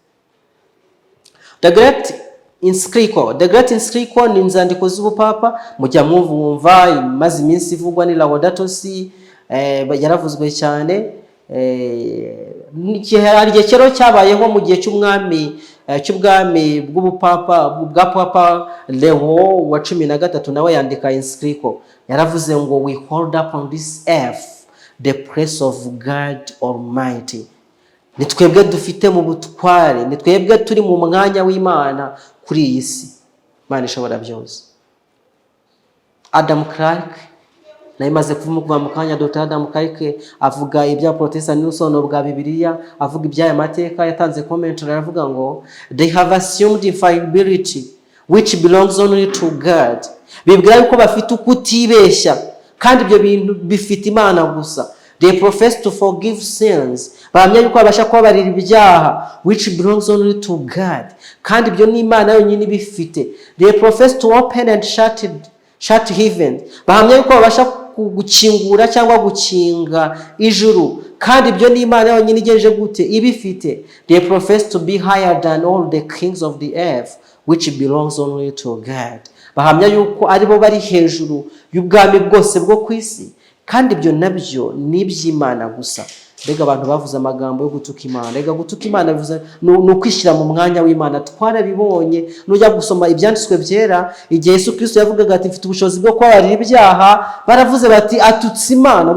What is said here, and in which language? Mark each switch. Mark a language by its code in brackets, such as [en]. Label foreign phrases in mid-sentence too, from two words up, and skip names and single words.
[rw] The Great Encyclical ni inzandiko z'ubupapa, mujya mwumva imaze iminsi ivugwa ni Laudato Si, yaravuzwe cyane. Hari igihe kero cyabayeho mu gihe cy'ubwami bw'ubupapa bwa Papa Leo wa 13, nawe yandika encyclical, yaravuze ngo [en] we hold up on this earth the place of God Almighty. [rw] Ni twebwe dufite mu butware, ni twebwe turi mu mwanya w'Imana kuri iyi si. Imana ishobora byose. Adam Clark Nayimaze kuva mu kanya Dr. Adam Karike avuga ibya Protestant n'usono bwa Bibiliya, avuga iby'aya mateka, yatanze comment aravuga ngo [en] they have assumed infallibility which belongs only to God. [rw] Bibwira yuko bafite ukutibeshya kandi ibyo bintu bifite Imana gusa. [en] They profess to forgive sins. [rw] Bahamya yuko babasha kubabarira ibyaha [en] which belongs only to God. [rw] Kandi ibyo ni Imana yonyine bifite. [en] They profess to open and shut heaven. [rw] Bahamya yuko babasha gukingura cyangwa gukinga ijuru kandi ibyo ni Imana yonyine igejeje gute ibifite. [en] They profess to be higher than all the kings of the earth which belongs only to God. [rw] Bahamya yuko aribo bari hejuru y'ubwami bwose bwo kwisi kandi ibyo nabyo ni iby'Imana gusa. Mbega abantu bavuze amagambo yo gutuka Imana. Mbega gutuka Imana bivuze ni ukwishyira mu mwanya w'Imana. Twarabibonye nujya gusoma ibyanditswe byera, igihe Yesu Kristo yavugaga ati mfite ubushobozi bwo kubabarira ibyaha, baravuze bati atutse Imana.